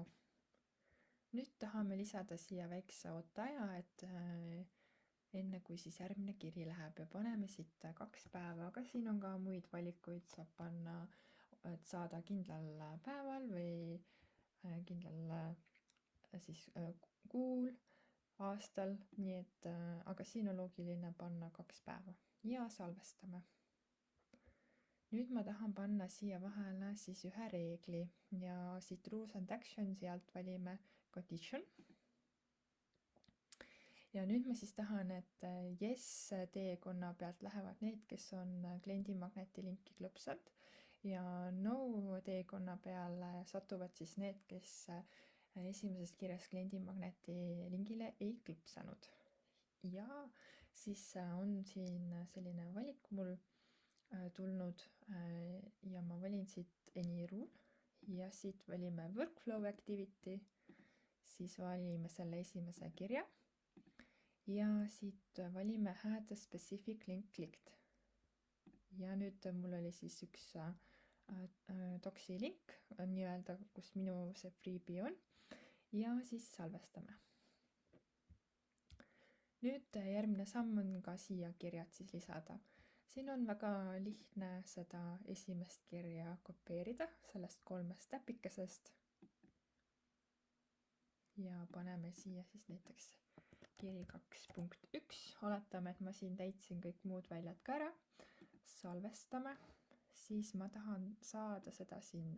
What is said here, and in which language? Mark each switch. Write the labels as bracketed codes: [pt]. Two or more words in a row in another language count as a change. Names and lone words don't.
[et] Nüüd tahame lisada siia väikse ooteaja, et enne kui siis järgmine kiri läheb ja paneme siit 2 päeva, aga siin on ka muid valikuid, saab panna, et saada kindlal päeval või kindlal siis kuul, aastal, nii et aga siin on loogiline panna 2 päeva ja salvestame. Nüüd ma tahan panna siia vahele siis ühe reegli ja siit [en] rules and action'i [et] alt valime condition. Ja nüüd ma siis tahan, et yes teekonna pealt lähevad need, kes on kliendimagneti linki klõpsanud ja no teekonna peale satuvad siis need, kes esimeses kirjas kliendimagneti lingile ei klõpsanud. Ja siis on siin selline valik mul tulnud ja ma valin siit [en] any rule [et] ja siit valime [en] workflow activity, [et] siis valime selle esimese kirja ja siit valime [en] had a specific link clicked. [et] Ja nüüd mul oli siis üks doksi link nii-öelda, kus minu see freebie on ja siis salvestame. Nüüd järgmine samm on ka siia kirjad siis lisada. Siin on väga lihtne seda esimest kirja kopeerida sellest 3 täpikesest ja paneme siia siis näiteks kiri 2.1, oletame, et ma siin täitsin kõik muud väljad ka ära, salvestame, siis ma tahan saada seda sinna.